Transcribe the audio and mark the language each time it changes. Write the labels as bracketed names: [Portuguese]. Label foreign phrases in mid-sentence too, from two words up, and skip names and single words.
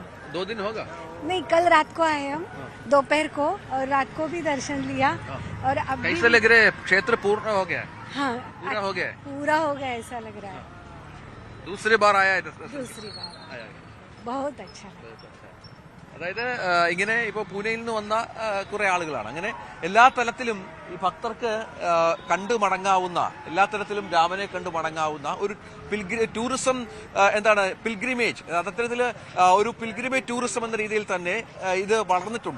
[Hindi] 2 दिन होगा? नहीं, कल रात को आए हम, दोपहर को, और रात को भी दर्शन लिया। और अब कैसे लग रहे? क्षेत्र पूर्ण हो गया? हाँ, पूरा हो गया? पूरा हो गया ऐसा लग रहा है। दूसरी बार आया इधर? दूसरी बार बहुत अच्छा लगा। [Malayalam] അതായത് ഇങ്ങനെ ഇപ്പോൾ പൂനെയിൽ നിന്ന് വന്ന കുറെ ആളുകളാണ്. അങ്ങനെ എല്ലാ തലത്തിലും ഈ ഭക്തർക്ക് കണ്ടു മടങ്ങാവുന്ന, എല്ലാ തരത്തിലും രാമനെ കണ്ടു മടങ്ങാവുന്ന ഒരു [English] tourism pilgrimage, [Malayalam] അത്തരത്തിൽ ഒരു [English] pilgrimage tourism [Malayalam] എന്ന രീതിയിൽ തന്നെ ഇത് വളർന്നിട്ടുണ്ട്.